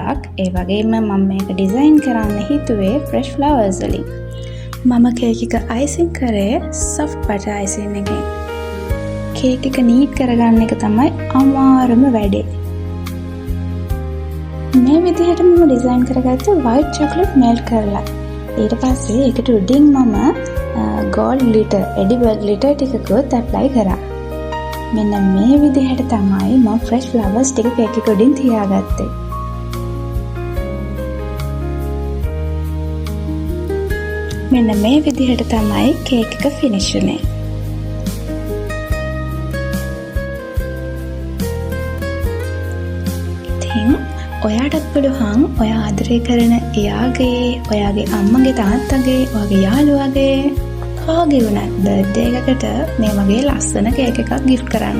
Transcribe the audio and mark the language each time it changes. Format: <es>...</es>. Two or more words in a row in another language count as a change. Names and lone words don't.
<si>ඒ වගේම මම මේක ඩිසයින් කරන්න හිතුවේ</si> <en>fresh flowers</en> <si>වලින්. මම කේක් එක අයිසිං කරේ</si> <en>soft butter icing</en> <si>එකෙන්. කේක් එක නීට් කරගන්න එක තමයි අමාරුම වැඩේ. මේ විදිහට මම ඩිසයින් කරගත්තේ</si> <en>white chocolate melt</en> <si>කරලා. ඊට පස්සේ ඒකට උඩින් මම</si> <en>gold glitter, edible glitter</en> <si>ටිකකුත් apply කරා. මෙන්න මේ විදිහට තමයි මම</si> <en>fresh flowers</en> <si>ටික කේක් එක උඩින් තියාගත්තේ. මෙන්න මේ විදිහට තමයි කේක් එක finish වුනේ. ඉතින් ඔයාටත් පුළුවන් ඔයා ආදරය කරන එයාගේ, ඔයාගේ අම්මගේ, තාත්තගේ, ඔයාගේ යාළුවාගේ කාගේ වුණත් බර්ත්ඩේ එකකට මේ වගේ ලස්සන කේක් එකක් gift කරන්න.</si>